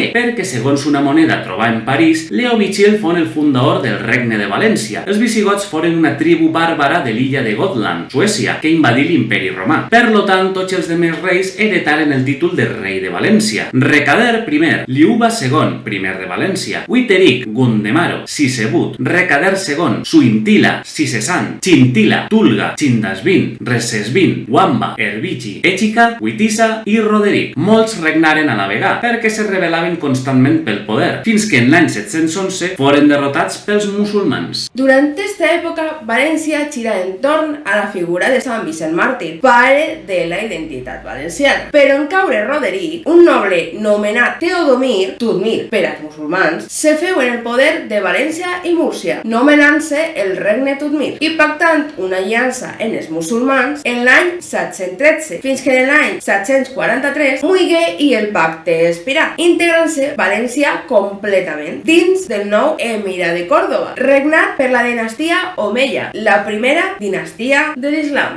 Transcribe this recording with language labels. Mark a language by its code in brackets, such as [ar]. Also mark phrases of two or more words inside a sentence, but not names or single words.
[ca] Perquè segons una moneda trobada en París, Leovigild fon el fundador del regne de València. Els visigots foren una tribu bàrbara de l'illa de Gotland, Suècia, que invadí l'imperi romà. Per lo tant, tots els demés reis heretaren el títol de rei de València. Recader I, Liuba II, primer de València, Witteric, Gundemaro, Sisebut, Recader II, Suintila, Sisesan, Chintila, Tulga, Chindasvin, Recesvin, Wamba, Herbigi, Èxica, Witisa i Roderic. Molts regnaren a la vegada perquè se rebel·laven constantment pel poder, fins que en l'any 711 foren derrotats pels musulmans. Durant aquesta època, València gira entorn a la figura de Sant Vicent Màrtir, pare de la identitat valenciana. Però en caure Roderic, un noble nomenat Teodomir, Tudmir per als musulmans, se feu en el poder de València i Múrcia, nomenant-se el regne Tudmir i pactant una aliança en els musulmans en l'any 713, fins que en l'any 743 muigué i el pacte expirà, integrant-se València completament dins del nou Emira de Còrdova, regnat per la dinastia Omeia, la primera dinastia de l'Islam.